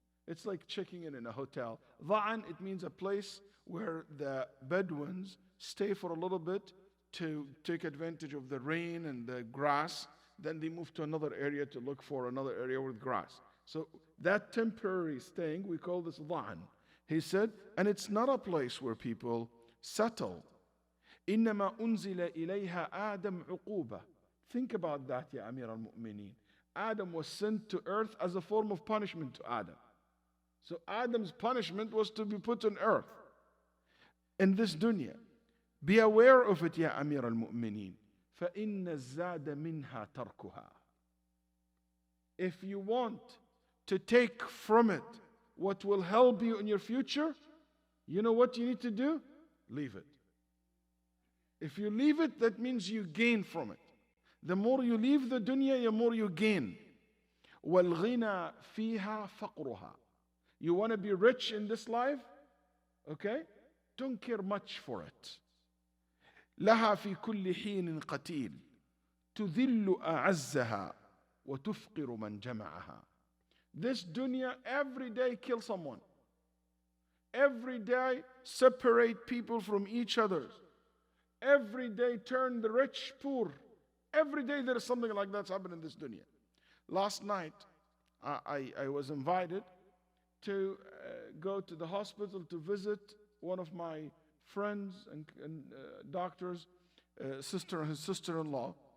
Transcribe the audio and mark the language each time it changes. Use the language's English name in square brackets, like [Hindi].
[English] It's like checking in a hotel. ضَعًا, it means a place where the Bedouins stay for a little bit to take advantage of the rain and the grass. Then they move to another area to look for another area with grass. So that temporary staying, we call this ضَعًا. He said, and it's not a place where people settle. [Arabic] إنما أنزل إليها آدم عقوبة. [English] Think about that, Ya Amir al-Mu'mineen. Adam was sent to earth as a form of punishment to Adam. So Adam's punishment was to be put on earth in this dunya. Be aware of it, Ya Amir al-Mu'mineen. [Arabic] فَإِنَّ الزَّادَ مِنْهَا تَرْكُهَا. [English] If you want to take from it what will help you in your future, you know what you need to do? Leave it. If you leave it, that means you gain from it. The more you leave the dunya, the more you gain. [Arabic] وَالْغِنَى فِيهَا فَقْرُهَا. [English] You want to be rich in this life? Okay? Don't care much for it. [Arabic] لها في كل حين قتيل تذل أعزها وتفقر من جمعها. [English] This dunya every day kill someone. Every day separate people from each other. Every day turn the rich poor. Every day there is something like that's happening in this dunya. Last night I was invited to go to the hospital to visit one of my friends and doctors, sister, his sister-in-law.